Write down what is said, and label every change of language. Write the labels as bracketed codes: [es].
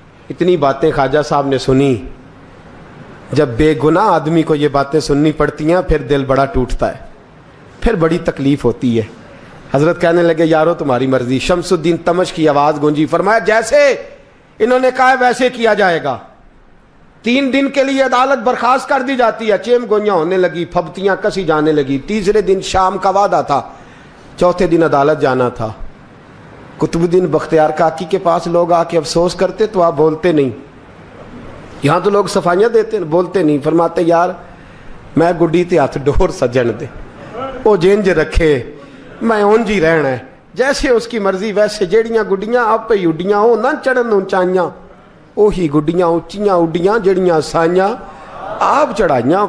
[ur] اتنی باتیں خواجہ صاحب نے سنی. جب بے گناہ آدمی کو یہ باتیں سننی پڑتی ہیں پھر دل بڑا ٹوٹتا ہے, پھر بڑی تکلیف ہوتی ہے. حضرت کہنے لگے یارو تمہاری مرضی. شمس الدین تمش کی آواز گونجی. فرمایا جیسے انہوں نے کہا ویسے کیا جائے گا. 3 دن کے لیے عدالت برخاست کر دی جاتی ہے. چیم گوئیاں ہونے لگی, پھبتیاں کسی جانے لگی. تیسرے دن شام کا وعدہ تھا, چوتھے دن عدالت جانا تھا. قطب الدین بختیار کاکی کے پاس لوگ آ کے افسوس کرتے تو آپ بولتے نہیں. یہاں تو لوگ صفائیاں دیتے بولتے نہیں. [pa] فرماتے یار میں گڈی تے ہاتھ ڈور سجن دے, وہ جینج رکھے, میں اونج ہی رہنا ہے, [ur] جیسے اس کی مرضی ویسے. [pa] جیڑیاں گڈیاں آپ پہ اڈیاں ہو نہ چڑھن اونچائیاں, وہی گڈیاں اونچیاں اڈیاں جیڑیاں سائیاں آپ چڑھائیاں.